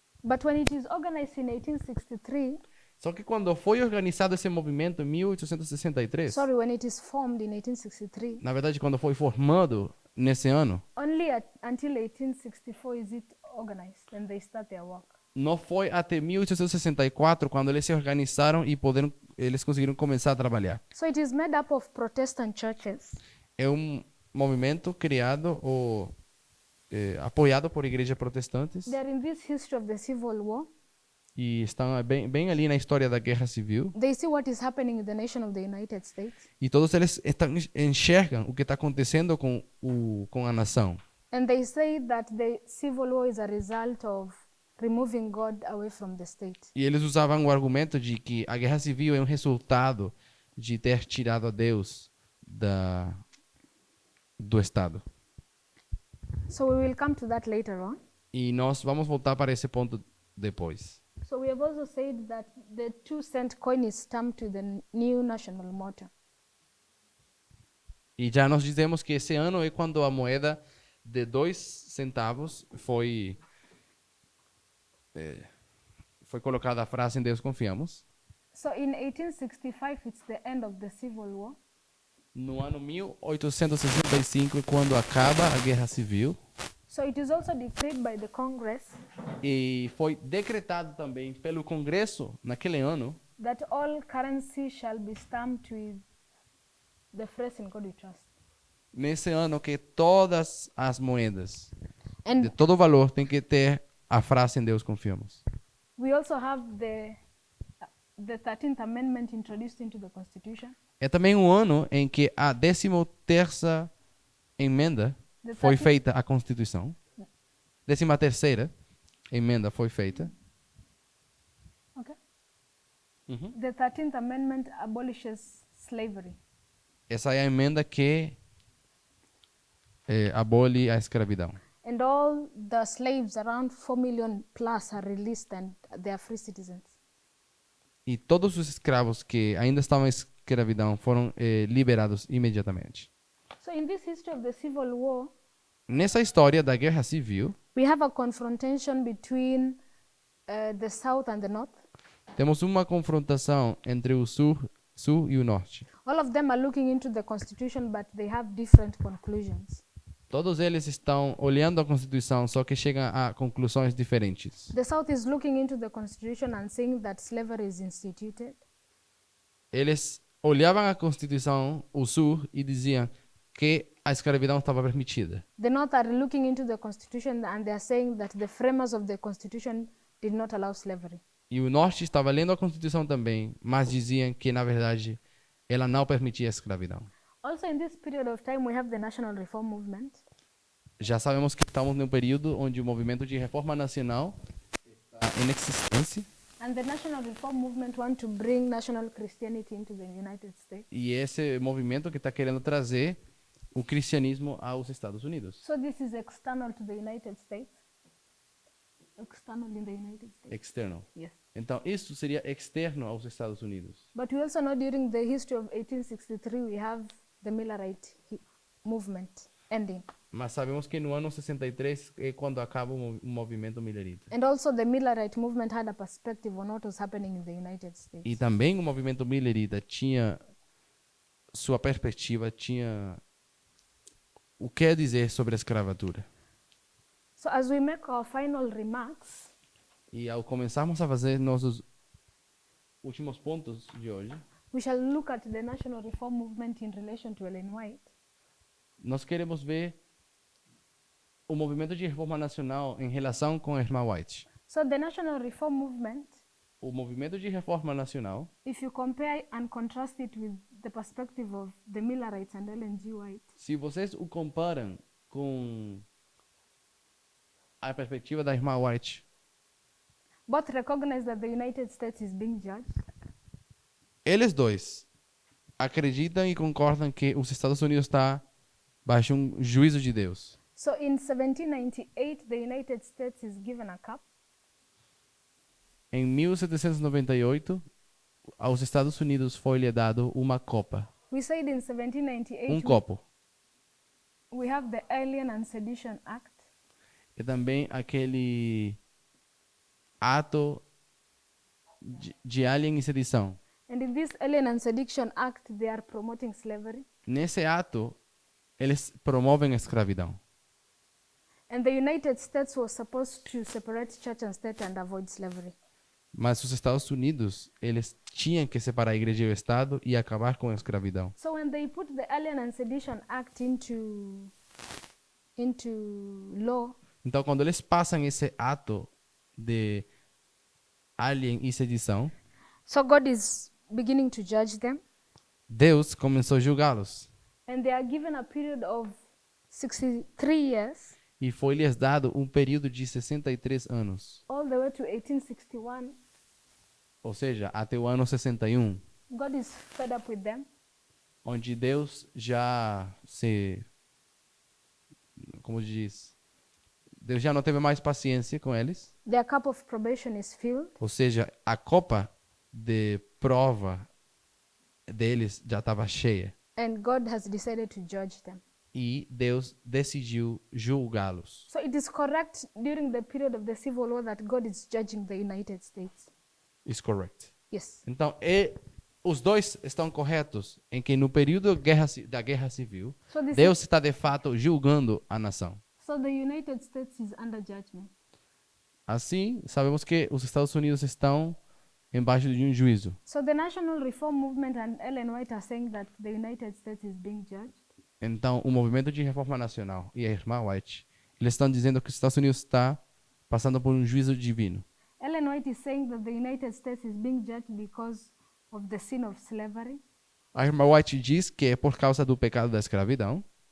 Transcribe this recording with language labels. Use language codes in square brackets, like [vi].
[en] But when it is organized in 1863, [pt] Só que quando foi organizado esse movimento em 1863, [en] sorry, when it is formed in 1863, [pt] na verdade, quando foi formado nesse ano, [en] only until 1864 is it organized and they start their work. [pt] não foi até 1864 quando eles se organizaram e eles conseguiram começar a trabalhar. [en] So it is made up of Protestant churches [pt] É um movimento criado ou apoiado por igrejas protestantes. [en] They're in this history of the Civil War. [pt] e estão bem ali na história da Guerra Civil. [en] They see what is happening in the nation of the United States, [pt] E todos eles enxergam o que está acontecendo com a nação. [en] and they say that the civil war is a result of removing God away from the state. [pt] E eles usavam o argumento de que a Guerra Civil é um resultado de ter tirado a Deus do Estado. [en] So we will come to that later on. [pt] E nós vamos voltar para esse ponto depois. [en] So we have also said that the 2-cent coin is stamped to the new national motto. [pt] E já nós dizemos que esse ano é quando a moeda de 2 centavos foi colocada a frase em Deus confiamos. [en] So in 1865, it's the end of the Civil War. [pt] No ano 1865 é quando acaba a Guerra Civil. [en] So it is also decreed by the Congress [pt] E foi decretado também pelo Congresso naquele ano [en] that all currency shall be stamped with the phrase "In God we trust." [pt] nesse ano que todas as moedas de [en] And [pt] todo valor tem que ter a frase em Deus confiamos. [en] we also have the 13th Amendment introduced into the Constitution. [pt] É também um ano em que a 13ª emenda [en] The [pt] foi [en] 13th [pt] feita à Constituição. 13ª emenda foi feita. [en] Okay. Uhum. The 13th Amendment abolishes slavery. [pt] Essa é a emenda que abole a escravidão. [en] And all the slaves, around 4 million plus, are released and they are free citizens. [pt] E todos os escravos que ainda estavam em escravidão foram liberados imediatamente. [en] So in this history of the Civil War, [pt] Nessa história da Guerra Civil, [en] we have a confrontation between the South and the North. [pt] temos uma confrontação entre o sul e o norte. [en] All of them are looking into the Constitution, but they have different conclusions. [pt] Todos eles estão olhando a Constituição, só que chegam a conclusões diferentes. [en] The South is looking into the Constitution and saying that slavery is instituted. [pt] Eles olhavam a Constituição, o sul, e diziam que a escravidão estava permitida. [en] The North are looking into the Constitution and they are saying that the framers of the Constitution did not allow slavery. [pt] E o norte estava lendo a Constituição também, mas diziam que, na verdade, ela não permitia a escravidão. [en] Also, in this period of time, we have the National Reform Movement. [pt] Já sabemos que estamos num período onde o movimento de reforma nacional está em existência. [en] And the National Reform Movement want to bring national Christianity into the United States. [pt] E esse movimento que está querendo trazer o cristianismo aos Estados Unidos. [en] So this is external to the United States. External in the United States. External. Yes. [pt] Então, isso seria externo aos Estados Unidos. [en] But we also know during the history of 1863, we have the Millerite movement ending. [pt] Mas sabemos que no ano 63 é quando acaba o movimento millerita. [en] And also the Millerite movement had a perspective on what was happening in the United States. [pt] E também o movimento millerita tinha sua perspectiva, tinha o que dizer sobre a escravatura. [en] So as we make our final remarks, [pt] E ao começarmos a fazer nossos últimos pontos de hoje, [en] we shall look at the National Reform Movement in relation to Ellen White. [pt] nós queremos ver o movimento de reforma nacional em relação com a irmã White. [en] So the National Reform Movement, [pt] O movimento de reforma nacional, [en] if you compare and contrast it with the perspective of the Millerites and Ellen G. White, [pt] se vocês o comparam com a perspectiva da irmã White, [en] both recognize that the United States is being judged. [pt] eles dois acreditam e concordam que os Estados Unidos está baixo um juízo de Deus. [en] So in 1798, the United States is given a cup. [pt] Em 1798, aos Estados Unidos foi-lhe dado uma copa, [en] We said in 1798, [pt] copo. [en] we have the Alien and Sedition Act. [pt] E também aquele ato de alien e sedição. [en] And in this Alien and Sedition Act, they are promoting slavery. [pt] Nesse ato, eles promovem a escravidão. [en] And the United States was supposed to separate church and state and avoid slavery. [pt] Mas os Estados Unidos, eles tinham que separar a igreja e o Estado e acabar com a escravidão. [en] So when they put the Alien and Sedition Act into law, [pt] Então, quando eles passam esse ato de alien e sedição, [en] So God is beginning to judge them, [pt] Deus começou a julgá-los. [en] and they are given a period of 63 years, [pt] E foi-lhes dado um período de 63 anos. [en] all the way to 1861. [pt] Ou seja, até o ano 61, [en] God is fed up with them, [pt] onde Deus já se... Como diz? Deus já não teve mais paciência com eles. [en] their cup of probation is filled, [pt] Ou seja, a copa de prova deles já estava cheia. [en] and God has decided to judge them. [pt] E Deus decidiu julgá-los. [en] So it is correct during the period of the Civil War that God is judging the United States. Is correct. Yes. [pt] Então, os dois estão corretos em que no período da guerra civil, [en] So this [pt] Deus está de fato julgando a nação. [en] so the United States is under judgment. [pt] Assim, sabemos que os Estados Unidos estão embaixo de um juízo. [en] So the National Reform Movement and Ellen White are saying that the United States is being judged. [pt] Então, o movimento de reforma nacional e a irmã White, eles estão dizendo que os Estados Unidos está passando por um juízo divino. [en] Ellen White is saying that the United States is being judged because of the sin of slavery, [pt] A irmã White diz que é por causa do pecado da escravidão